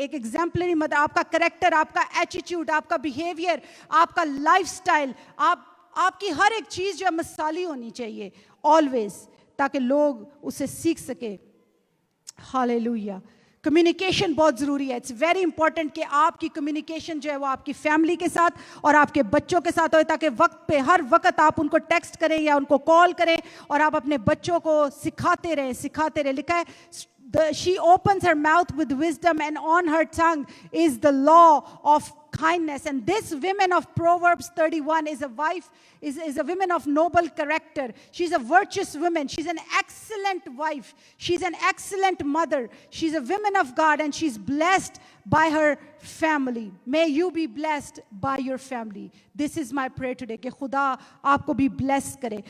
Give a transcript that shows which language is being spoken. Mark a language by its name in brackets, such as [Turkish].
[Urdu] ایک exemplary mother, آپ کا کریکٹر, آپ کا ایٹیٹیوڈ, آپ کا بیہیویئر, آپ کا لائف سٹائل, آپ کی ہر ایک چیز جو ہے مثالی ہونی چاہیے آلویز, تاکہ لوگ اسے سیکھ سکے. ہاللیلویا. کمیونیکیشن بہت ضروری ہے. [English] it's very important [Urdu] کہ آپ کی کمیونیکیشن جو ہے وہ آپ کی فیملی کے ساتھ اور آپ کے بچوں کے ساتھ ہوئے, تاکہ وقت پہ ہر وقت آپ ان کو ٹیکسٹ کریں یا ان کو کال کریں اور آپ اپنے بچوں کو سکھاتے رہیں. لکھا ہے [English] she opens her mouth with wisdom and on her tongue is the law of kindness. And this woman of Proverbs 31 is a wife, is a woman of noble character. She's a virtuous woman. She's an excellent wife. She's an excellent mother. She's a woman of God and she's blessed by her family. May you be blessed by your family. This is my prayer today [Urdu] کہ خدا آپ کو بھی bless کرے.